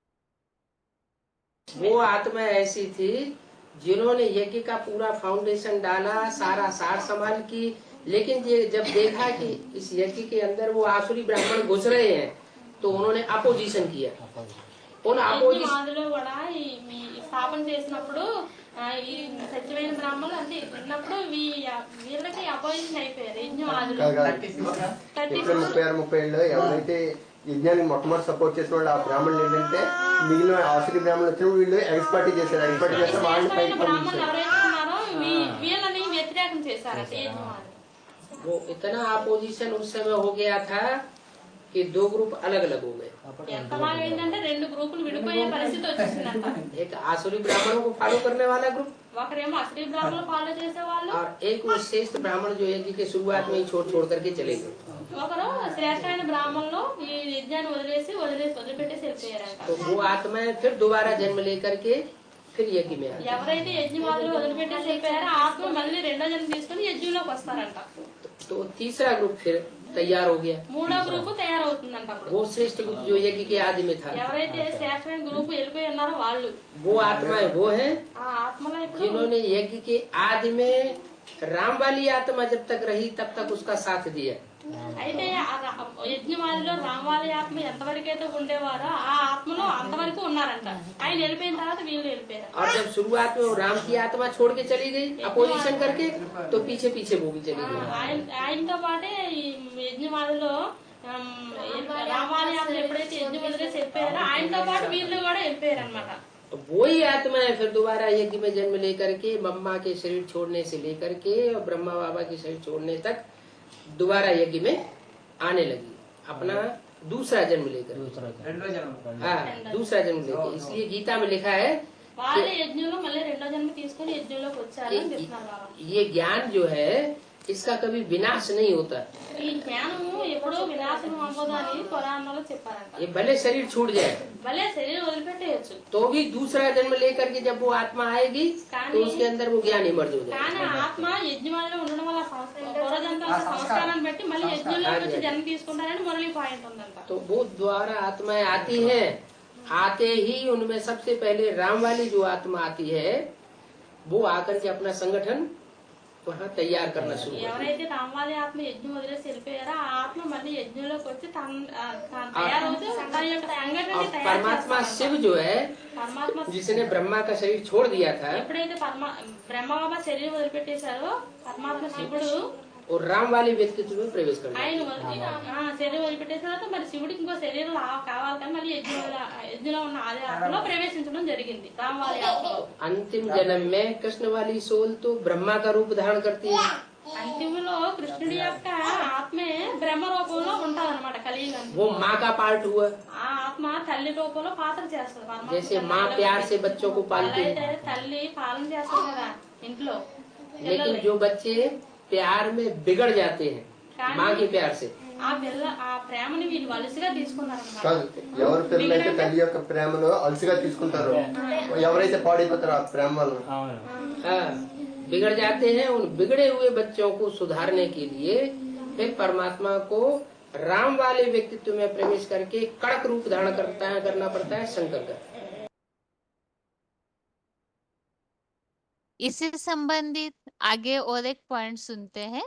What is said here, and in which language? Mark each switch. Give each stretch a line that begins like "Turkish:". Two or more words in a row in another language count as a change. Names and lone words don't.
Hindi: वो आत्मा ऐसी थी जिन्होंने यज्ञ का पूरा फाउंडेशन डाला, सारा सार संभाल की, लेकिन ये जब देखा कि इस यज्ञ के अंदर वो आसुरी ब्राह्मण घुस रहे हैं तो उन्होंने अपोजिशन किया। उन
Telugu: స్థాపన చేసినప్పుడు ఈ సత్యమైన బ్రాహ్మణులు అంటే ఉన్నప్పుడు వీళ్ళకి అపోజిషన్ అయిపోయారు యజ్ఞం ఆదిలో 36 ఎవరైతే యజ్ఞానికి మొట్టమొదటి సపోర్ట్ చేసిన వాళ్ళు ఆ బ్రాహ్మణులు ఏంటంటే మిగిలిన ఆసురి బ్రాహ్మణులు వచ్చిన వీళ్ళు ఎక్స్పర్టీ చేశారు, ఎక్స్పర్టీ చేస్తే వాళ్ళని పైకి బ్రాహ్మణులు ఎవరైతే ఉన్నారో వీళ్ళని వ్యతిరేకం చేశారంటే యజ్ఞం ఆది।
Hindi: वो इतना अपोजिशन उस समय हो गया था कि दो ग्रुप अलग अलग हो गए।
Telugu: ఏంటంటే రెండు గ్రూపులు విడిపోయే పరిస్థితి వచ్చేసిందంట।
Hindi: एक आसुरी ब्राह्मणों को फॉलो करने वाला ग्रुप
Telugu: ఒకరేమో అసలు బ్రాహ్మణులు ఫాలో చేసేవాళ్ళు,
Hindi: और एक वो श्रेष्ठ ब्राह्मण जो यज्ञ के शुरुआत में ही छोड़ करके चले गए।
Telugu: ఒకరు శ్రేష్టమైన బ్రాహ్మణులు ఈ యజ్ఞాన్ని వదిలిపెట్టేసి వెళ్ళిపోయారంట।
Hindi: तो वो आत्माएं फिर दोबारा जन्म लेकर के फिर यज्ञ में आती।
Telugu: ఎవరైతే యజ్ఞవాదులు వదిలిపెట్టేసి వెళ్ళిపోయారో ఆత్మ మళ్ళీ రెండో జన్మ తీసుకుని యజ్ఞంలోకి వస్తారంట।
Hindi: तो तीसरा ग्रुप फिर तैयार हो गया,
Telugu: మూడో గ్రూపు తయారవుతుందంట। అప్పుడు
Hindi: वो श्रेष्ठ ग्रुप जो यज्ञ के आदि में था,
Telugu: ఎవరైతే శ్రేష్టమైన గ్రూపు వెళ్ళిపోయి ఉన్నారో వాళ్ళు,
Hindi: वो आत्माएं वो है
Telugu: ఆ ఆత్మలో ఇప్పుడు
Hindi: जिन्होंने यज्ञ के आदि में राम वाली आत्मा जब तक रही तब तक उसका साथ दिया।
Telugu: అయితే యజ్ఞవాదిలో రామవాలి ఆత్మ ఎంతవరకు అయితే ఉండేవారో ఆ ఆత్మలో అంతవరకు ఉన్నారంట। ఆయన వెళ్ళిపోయిన తర్వాత వీళ్ళు వెళ్ళిపోయారు।
Hindi: और जब शुरुआत में वो राम की आत्मा छोड़ के चली गई अपोजिशन करके, तो पीछे पीछे वो भी चली गई।
Telugu: ఆయనతో పాటే ఈ యజ్ఞవాదిలో రామాలి ఆత్మ ఎప్పుడైతే యజ్ఞం వదిలేసి వెళ్ళిపోయారో ఆయనతో పాటు వీళ్ళు కూడా వెళ్ళిపోయారు అనమాట।
Hindi: वही आत्मा है फिर दोबारा यज्ञ में जन्म लेकर के मम्मा के शरीर छोड़ने से लेकर के और ब्रह्मा बाबा के शरीर छोड़ने तक दोबारा यज्ञ में आने लगी, अपना दूसरा जन्म लेकर। हाँ, दूसरा जन्म लेकर। इसलिए गीता में लिखा है
Telugu: వాళ్ళ యజ్ఞంలో మళ్ళీ రెండో జన్మ తీసుకొని యజ్ఞంలోకి వచ్చారు అని చెప్తున్నారు బాబా।
Hindi: ये ज्ञान जो है इसका कभी विनाश नहीं होता।
Telugu: ఈ జ్ఞానము ఎప్పుడూ వినాశనం అవ్వదు అని పురాణంలో చెప్పారంట।
Hindi: ये भले शरीर छूट जाए
Telugu: భలే శరీరం వదిలిపెట్టేయచ్చు,
Hindi: तो भी दूसरा जन्म लेकर के जब वो आत्मा आएगी तो उसके अंदर वो ज्ञान इमर्ज हो जाएगा।
Telugu: కానీ ఆత్మ యజ్ఞవాదిలో ఉండడం వల్ల పూర్వజంతుల సంస్కారాన్ని బట్టి మళ్ళీ యజ్ఞంలోకి వచ్చి జన్మ తీసుకుంటారని మురళి పాయింట్ ఉందంట।
Hindi: तो वो द्वारा आत्माएं आती हैं, आते ही उनमें सबसे पहले राम वाली जो आत्मा आती है वो आकर के अपना संगठन वहाँ तैयार करना शुरू कर
Telugu: ఎవరైతే రామాలి ఆత్మ యజ్ఞం వదిలేసి వెళ్ళిపోయారో ఆ ఆత్మ మళ్ళీ యజ్ఞంలోకి వచ్చి తయారవుతూ తన యొక్క సంఘటనని
Hindi: और
Telugu: తయారు
Hindi: परमात्मा
Telugu: చేస్తాడు.
Hindi: शिव जो है
Telugu: పరమాత్మ
Hindi: जिसने ब्रह्मा का शरीर छोड़ दिया था
Telugu: ఎప్పుడైతే బ్రహ్మబాబా శరీరం వదిలిపెట్టేశారో పరమాత్మ శివుడు
Hindi: वो राम वाले व्यक्तित्व में प्रवेश कर
Telugu: ఆయన
Hindi: गया।
Telugu: శరీరం వదిలిపెట్టేసిన తర్వాత మరి శివుడికి ఇంకో శరీరం కావాలి కానీ మళ్ళీ యజ్ఞంలో ఉన్న ఆది ఆత్మలో ప్రవేశించడం జరిగింది రామవాలి ఆత్మలో.
Hindi: अंतिम जन्म में कृष्ण वाली सोल तो ब्रह्मा का रूप धारण करती है।
Telugu: అంతిమలో కృష్ణుడి యొక్క ఆత్మే బ్రహ్మ రూపంలో ఉంటదన్నమాట కలియుగానికి.
Hindi: वो माँ का पार्ट हुआ।
Telugu: ఆ ఆత్మ తల్లి రూపంలో పాత్ర చేస్తుంది పరమాత్మ.
Hindi: जैसे माँ प्यार से बच्चों को पालती
Telugu: ఎలా
Hindi: है,
Telugu: అయితే తల్లి పాలన చేస్తుంది కదా ఇంట్లో
Hindi: लेकिन जो बच्चे प्यार में बिगड़ जाते हैं माँ के प्यार से,
Telugu: ఆ ప్రేమని వీళ్ళు వలసగా తీసుకున్నారు కాదు, ఎవరి పిల్లలైతే తల్లి యొక్క ప్రేమలో అలసిగా తీసుకుంటారో ఎవరైతే పాడైపోతారో ఆ ప్రేమ వల్ల
Hindi: हाँ, बिगड़ जाते हैं। उन बिगड़े हुए बच्चों को सुधारने के लिए फिर परमात्मा को राम वाले व्यक्तित्व में प्रवेश करके कड़क रूप धारण करना पड़ता है शंकर का। इससे संबंधित आगे और एक पॉइंट सुनते हैं।